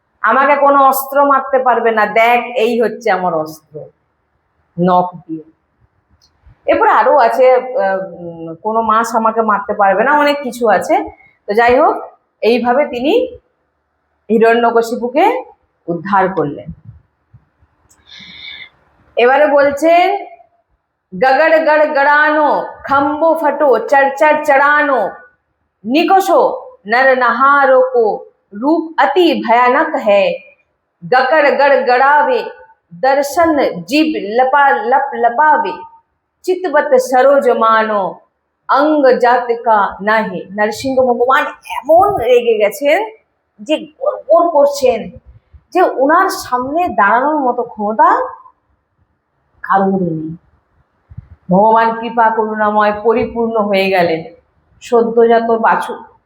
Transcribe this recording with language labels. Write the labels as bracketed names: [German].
[Bangla] আমাকে কোনো অস্ত্র মারতে পারবে না, দেখ এই হচ্ছে আমার অস্ত্র, নখ দিয়ে। এরপরে আরো আছে, কোনো মাছ আমাকে মারতে পারবে না, অনেক কিছু আছে। তো যাই হোক, এইভাবে তিনি হিরণ্যকশিপুকে উদ্ধার করলেন। [Hindi] এবারে বলছেন गगड़ गड़ गड़ानो खम्बो फटो चढ़ चढ़ चढ़ानो निकषो नर नहारो को रूप अति भयानक है। गकड़ गड़ गड़ावे दर्शन जीव लपा लप लपावे चितवत सरोज मानो अंग जात का नाहे। [Bangla] নরসিংহ ভগবান এমন রেগে গেছেন যে গড়গড় করছেন, যে ওনার সামনে দাঁড়ানোর মতো ক্ষমতা কারোর নেই। ভগবান কৃপা করুণাময় পরিপূর্ণ হয়ে গেলেন, সদ্যজাত বাছুর।